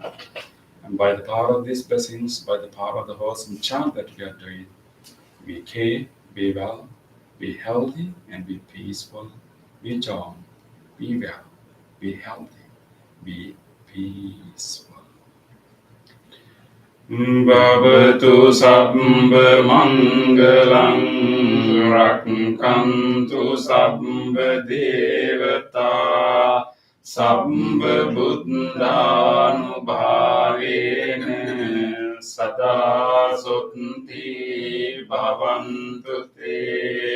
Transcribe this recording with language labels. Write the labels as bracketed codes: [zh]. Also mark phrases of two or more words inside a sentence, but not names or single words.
[en] And by the power of these blessings, by the power of the wholesome chant that we are doing, may K be well, be healthy, and be peaceful. Be John, be well, be healthy, be peaceful. [pi] Bhavatu sabbha mangalam rakkantu sabbha devata sabbha buddhanubhavena sada suttanti bhavantu te.